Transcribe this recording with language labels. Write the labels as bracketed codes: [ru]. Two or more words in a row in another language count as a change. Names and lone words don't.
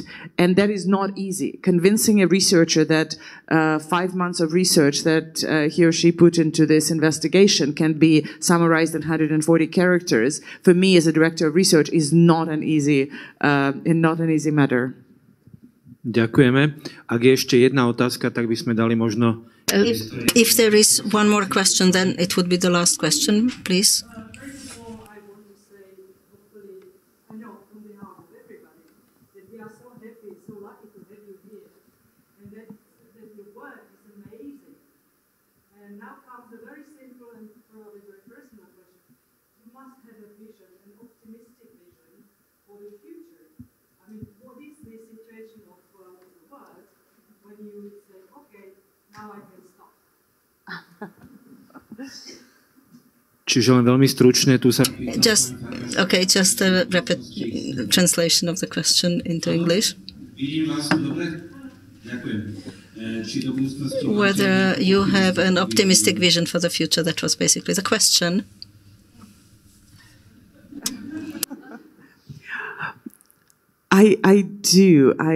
[en] And that is not easy. Convincing a researcher that 5 months of research that he or she put into this investigation can be summarized in 140 characters, for me as a director of research, is not an easy matter. [sk] Ďakujeme. Ak je ešte jedna otázka, tak by sme dali možno... [en] If there is one more question, then it would be the last question, please. First of all, I want to say, hopefully, I know on behalf of everybody, that we are so happy, so lucky to have you here, and that your work is amazing. And now comes a very simple and probably very personal question. You must have a vision, an optimistic vision for the future. I mean, what is the situation of the world when you say, okay, now I can stop? [sk] Čiže len veľmi stručne tu sa... [en] Just a translation of the question into English. Whether you have an optimistic vision for the future, that was basically the question. I do.